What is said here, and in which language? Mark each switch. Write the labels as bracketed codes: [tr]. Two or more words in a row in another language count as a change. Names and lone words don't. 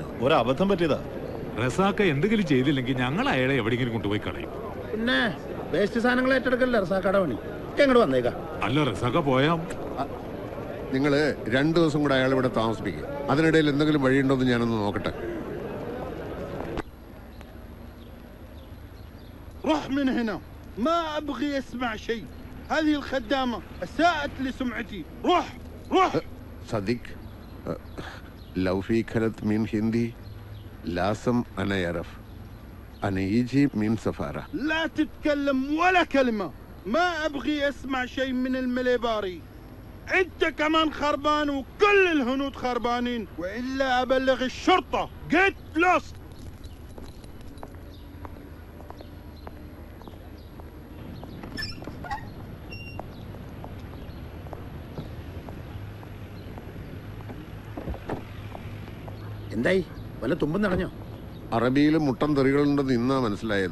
[ml] ഒരബദ്ധം പറ്റിയതാ. റസാഖ എന്തെങ്കിലും ചെയ്തില്ലെങ്കിൽ ഞങ്ങൾ അയാളെ എവിടെയെങ്കിലും കൊണ്ടുപോയി കളയും. പിന്നെ വേസ്റ്റ് സാധനങ്ങൾ ഏറ്റെടുക്കല്ലേ റസാഖയുടെ പണി. എങ്ങോട്ട് വന്നേക്കാം. അല്ല, റസാഖ പോയാ നിങ്ങള് 2 ദിവസം കൂടെ അയാൾ ഇവിടെ താമസിപ്പിക്കും. അതിനിടയിൽ എന്തെങ്കിലും വഴിയുണ്ടോ എന്ന് ഞാനൊന്ന് നോക്കട്ടെ. [ar] روح من هنا، ما ابغي اسمع شيء. هذه الخدامة اساءت لسمعتي. روح روح. صديق لو في كلمة من هندي لازم أنا يعرف. أنا يجي من سفارة. لا تتكلم ولا كلمة. ما ابغي اسمع شيء من المليباري. انت كمان خربان وكل الهنود خربانين، والا ابلغ الشرطة. [en] get lost. [ml] എന്തായി, വല്ല തുമ്പും നടഞ്ഞോ? അറബിയിൽ മുട്ടൻ തെറികളുണ്ടെന്ന് ഇന്നാ മനസ്സിലായത്.